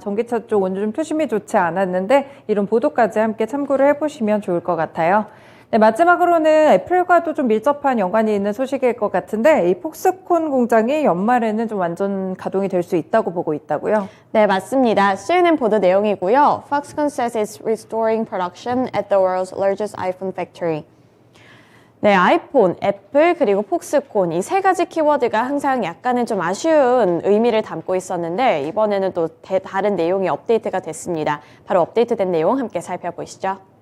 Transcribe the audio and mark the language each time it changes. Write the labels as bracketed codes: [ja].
[ko] 전기차 쪽 오늘 좀 투심이 좋지 않았는데 이런 보도까지 함께 참고를 해보시면 좋을 것 같아요. 네, 마지막으로는 애플과도 좀 밀접한 연관이 있는 소식일 것 같은데 이 폭스콘 공장이 연말에는 좀 완전 가동이 될 수 있다고 보고 있다고요? 네, 맞습니다. CNN 보도 내용이고요. [en] Foxconn says it's restoring production at the world's largest iPhone factory. [ko] 네, 아이폰, 애플, 그리고 폭스콘 이 세 가지 키워드가 항상 약간은 좀 아쉬운 의미를 담고 있었는데 이번에는 또 다른 내용이 업데이트가 됐습니다. 바로 업데이트된 내용 함께 살펴보시죠.